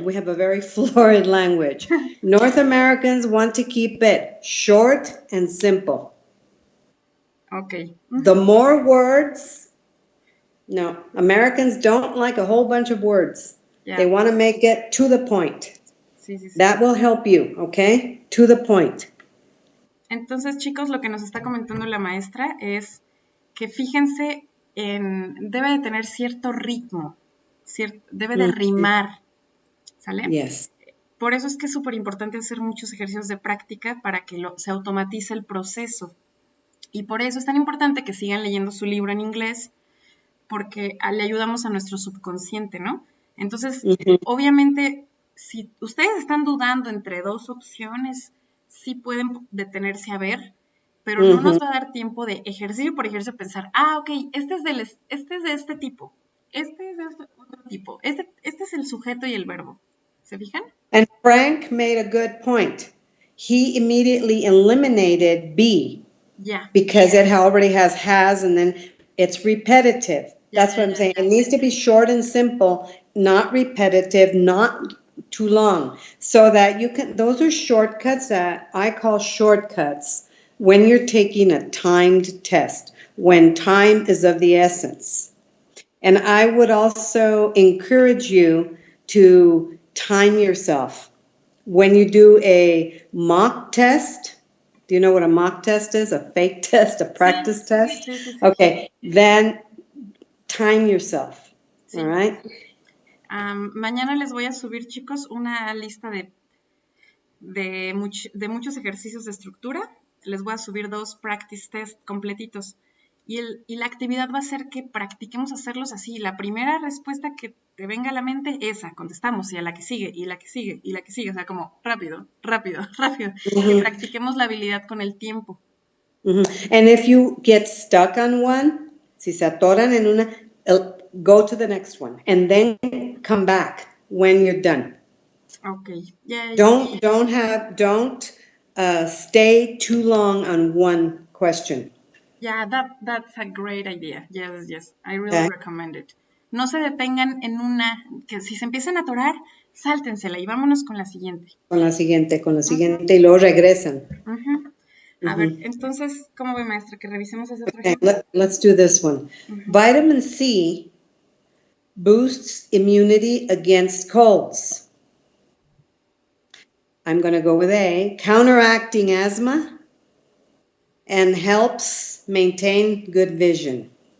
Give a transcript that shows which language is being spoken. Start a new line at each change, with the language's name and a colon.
English: We have a very florid language. North Americans want to keep it short and simple. Okay. The more words, no, Americans don't like a whole bunch of words. Yeah. They want to make it to the point.
Spanish: Sí, sí, sí.
English: That will help you, okay? To the point.
Spanish: Entonces, chicos, lo que nos está comentando la maestra es que fíjense debe de tener cierto ritmo, debe de rimar, ¿sale?
English: Yes.
Spanish: Por eso es que es súper importante hacer muchos ejercicios de práctica para que se automatice el proceso. Y por eso es tan importante que sigan leyendo su libro en inglés, porque le ayudamos a nuestro subconsciente, ¿no? Entonces, obviamente, si ustedes están dudando entre dos opciones, sí pueden detenerse a ver, pero no nos va a dar tiempo de ejercicio por ejercicio pensar, ok, este es de este tipo, este es de este otro tipo, este es el sujeto y el verbo. ¿Se fijan?
English: And Frank made a good point. He immediately eliminated B. Yeah. Because it already has, and then it's repetitive. That's what I'm saying. It needs to be short and simple, not repetitive, not too long. So that those are shortcuts that I call shortcuts when you're taking a timed test, when time is of the essence. And I would also encourage you to time yourself. When you do a mock test, do you know what a mock test is? A fake test, a practice test? Okay, then time yourself.
Spanish: Sí.
English: All right?
Spanish: Mañana les voy a subir, chicos, una lista de muchos ejercicios de estructura. Les voy a subir 2
English: practice test
Spanish: completitos. Y la actividad va a ser que practiquemos hacerlos así. La primera respuesta que te venga a la mente, esa, contestamos, y a la que sigue, y la que sigue, y la que sigue. O sea, como rápido, rápido, rápido. Y practiquemos la habilidad con el tiempo.
English: And if you get stuck on one,
Spanish: si se atoran en una,
English: go to the next one. And then come back when you're done. Okay. Yeah, Don't stay too long on one question. Yeah, that's a great idea. Yes. I really recommend it.
Spanish: No se detengan en una, que si se empiezan a atorar, sáltensela y vámonos con la siguiente. Con la siguiente, y luego regresan. A ver, entonces, ¿cómo ve, maestra? Que revisemos ese otro ejemplo.
English: Let's do this one. Vitamin C boosts immunity against colds. I'm going to go with A. Counteracting asthma and helps maintain good vision.